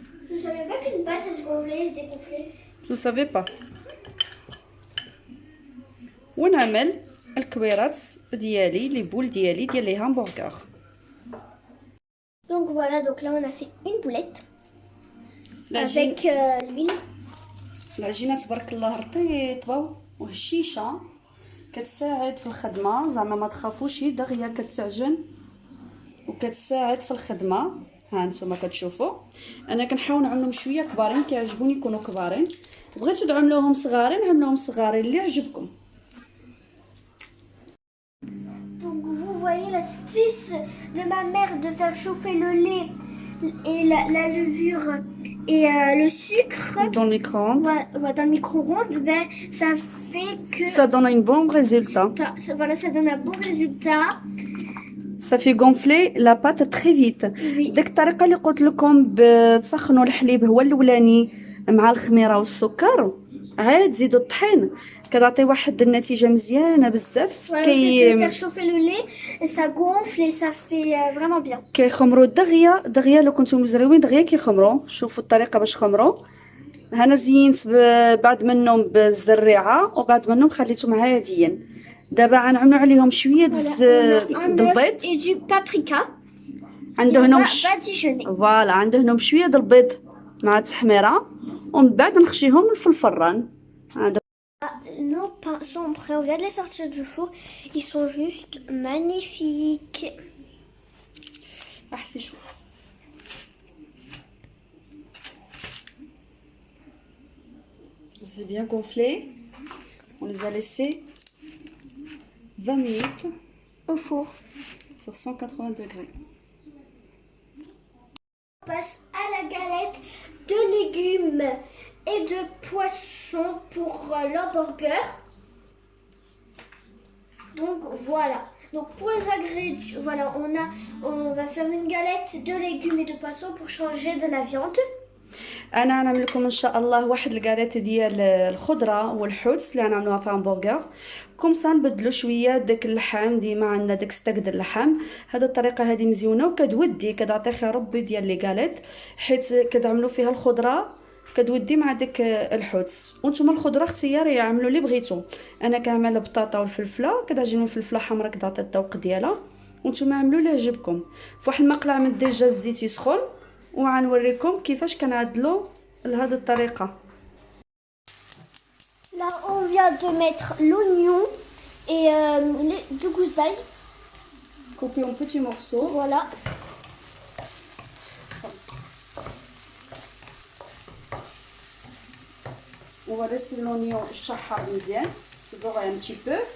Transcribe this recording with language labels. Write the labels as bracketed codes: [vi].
[fr] Je savais pas qu'une pâte elle se gonflait et se dégonflait. Je savais pas. [ar] ونعمل الكويرات ديالي [fr] لي بول [ar] ديالي ديال [fr] لي همبرغر. Donc voilà, donc là on a fait une boulette avec l'huile. [ar] العجينه تبارك الله رطيبه وهشيشه كتساعد في الخدمه زعما ما تخافوش دغيا كتعجن وكتساعد في الخدمه. ها نتوما كتشوفوا انا كنحاول نعملهم شويه كبارين كيعجبوني يكونوا كبارين. بغيتو تعملوهم صغارين عملوهم صغارين اللي يعجبكم. [fr] Donc vous voyez l'astuce de ma mère de faire chauffer le lait et la levure et le sucre dans le micro-ondes. Voilà, dans le micro-ondes, ben ça fait que ça donne un bon résultat. Voilà, ça donne un bon résultat. Ça fait gonfler la pâte très vite. Oui. [ar] داك الطريقه اللي قلت لكم بتسخنوا الحليب هو الاولاني مع الخميره والسكر عاد زيدوا الطحين كتعطي واحد النتيجه مزيانه بزاف. [fr] faire chauffer le lait et ça gonfle et ça fait vraiment bien. [ar] كيخمروا دغيا لو كنتم مزروين دغيا كيخمروا. شوفوا الطريقه باش خمروا. هنا زينت بعد منهم بالزريعه وبعد منهم خليتهم عاديا. دابا غنعملوا عليهم شويه د البيض [fr] et du paprika. [ar] عندهم [fr] فوالا [ar] عندهم شويه د البيض مع التحميره ومن بعد نخشيهم في الفران. [fr] Nos pains sont prêts, on vient de les sortir du four. Ils sont juste magnifiques. Ah, c'est chaud. C'est bien gonflé. On les a laissés 20 minutes au four sur 180 degrés. On passe à la galette de légumes et de poisson pour l'hamburger. Donc voilà. Donc pour les ingrédients, voilà, on va faire une galette de légumes et de poisson pour changer de la viande. [ar] انا غنعمل لكم ان شاء الله واحد الكاريت ديال الخضره والحوت اللي غنعملوها في همبرغر. [fr] كومسا [ar] نبدلوا شويه داك اللحم. ديما عندنا داك ستاك ديال اللحم. هذه الطريقه هذه مزيونه وكتودي كتعطي خير ربي ديال [fr] لي كاليت [ar] حيت كتعملوا فيها الخضره كتودي مع داك الحوت. وانتم الخضره اختياريه عملوا اللي بغيتو. انا كنعمل البطاطا والفلفله كتعجبني الفلفله حمراء كتعطي الذوق ديالها. وانتم عملوا اللي يعجبكم. في واحد المقلع من ديجا الزيت يسخن وغنوريكم كيفاش كنعدلوا لهذه الطريقه. [fr] Là, on vient de mettre l'oignon et les 2 gousses d'ail. Coupé en petits morceaux. Voilà. On va laisser l'oignon [ar] chahar mzien, [fr] se dorer un petit peu.